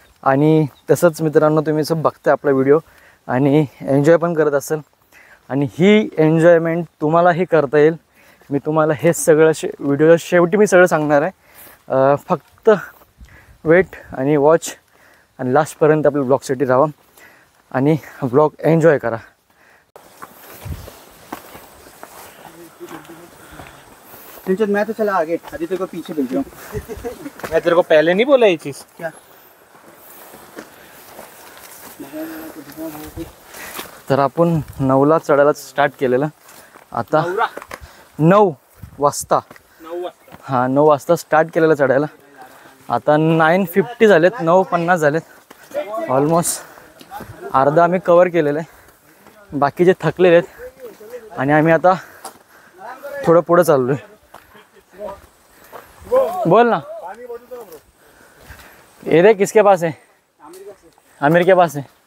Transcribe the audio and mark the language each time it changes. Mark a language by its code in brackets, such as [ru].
[mr] आणि तसंच मित्रांनो, तुम्ही असं बघताय आपला व्हिडिओ आणि एन्जॉय पण करत असाल, आणि ही एन्जॉयमेंट तुम्हालाही करता येईल। मी तुम्हाला हे सगळं व्हिडिओ शेवटी मी सगळं सांगणार आहे, फक्त वेट आणि वॉच आणि लास्टपर्यंत आपल्या ब्लॉगसाठी राहा आणि ब्लॉग एन्जॉय करा। [hi] मैं तो चला आगे, आदित्य को पीछे भेज रहा हूँ। मैं तेरे को पहले नहीं बोला ये चीज क्या? [mr] तर आपण 9ला चढायला स्टार्ट केलेलं, आता 9 वाजता, हां 9 वाजता स्टार्ट केलेलं चढायला, आता 9:50 झालेत, 9:50 झालेत, ऑलमोस्ट अर्धा आम्ही कवर केलेलं आहे, बाकीचे थकलेले आहेत आणि आम्ही आता थोडं पुढं चाललो आहे। [hi] बोल ना, ये देख किसके पास है, आमिर के पास है।